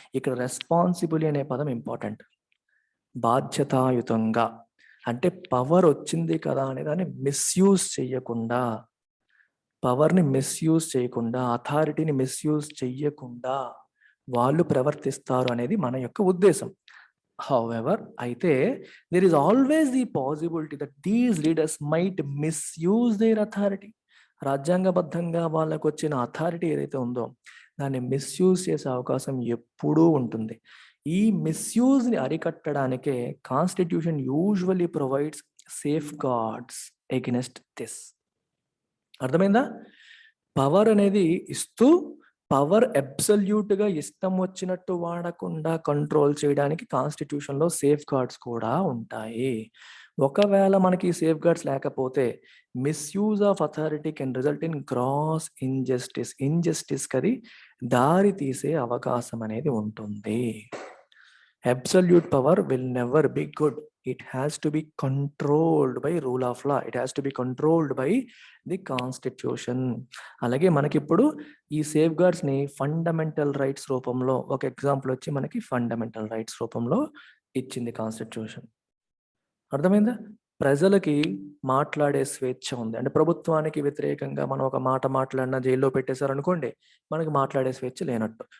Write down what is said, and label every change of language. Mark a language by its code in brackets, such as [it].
[te] ఇక్కడ రెస్పాన్సిబిలిటీ అనే పదం ఇంపార్టెంట్. బాధ్యతాయుతంగా అంటే పవర్ వచ్చింది కదా అనే దాన్ని మిస్యూజ్ చేయకుండా, పవర్ని మిస్యూజ్ చేయకుండా, అథారిటీని మిస్యూజ్ చెయ్యకుండా వాళ్ళు ప్రవర్తిస్తారు అనేది మన యొక్క ఉద్దేశం. [en] However, అయితే there is always the possibility that these leaders might misuse their authority. [te] రాజ్యాంగబద్ధంగా వాళ్ళకు వచ్చిన అథారిటీ ఏదైతే ఉందో దాన్ని మిస్యూజ్ చేసే అవకాశం ఎప్పుడూ ఉంటుంది. ఈ మిస్యూజ్ ని అరికట్టడానికే [en] Constitution usually provides safeguards against this. [te] అర్థమైందా? పవర్ అనేది ఇస్తూ పవర్ అబ్సల్యూట్ గా ఇష్టం వచ్చినట్టు వాడకుండా కంట్రోల్ చేయడానికి కాన్స్టిట్యూషన్ లో సేఫ్ గార్డ్స్ కూడా ఉంటాయి. ఒకవేళ మనకి సేఫ్ గార్డ్స్ లేకపోతే [en] misuse of authority can result in gross injustice [te] కది దారి తీసే అవకాశం అనేది ఉంటుంది. [en] Absolute power will never be good. It has to be controlled by rule of law. It has to be controlled by the constitution. [te] అలాగే మనకి ఇప్పుడు ఈ సేఫ్ గార్డ్స్ ని ఫండమెంటల్ రైట్స్ రూపంలో, ఒక ఎగ్జాంపుల్ వచ్చి మనకి ఫండమెంటల్ రైట్స్ రూపంలో ఇచ్చింది కాన్స్టిట్యూషన్. అర్థమైందా? ప్రజలకి మాట్లాడే స్వేచ్ఛ ఉంది. అంటే ప్రభుత్వానికి వ్యతిరేకంగా మనం ఒక మాట మాట్లాడినా జైల్లో పెట్టేశారు అనుకోండి, మనకి మాట్లాడే స్వేచ్ఛ లేనట్టు.